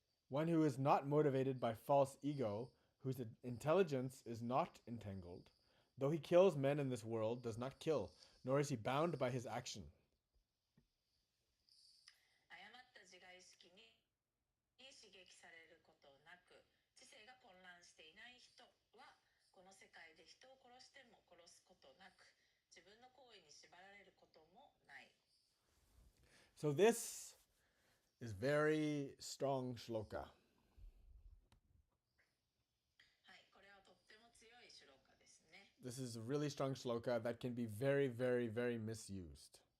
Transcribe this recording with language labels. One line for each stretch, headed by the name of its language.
English: One who is not motivated by false ego, whose intelligence is not entangled, though he kills men in this world, does not kill, nor is he bound by his action.
Japanese: 誤った自我意識に刺激されることなく、知性が混乱していない人はこの世界で人を殺しても殺すことなく、自分の行為に縛られることもない。
English: So this is very strong shloka.
Japanese: はい、これはとっても強いシュローカですね。
English: This is a really strong shloka that can be very, very, very misused.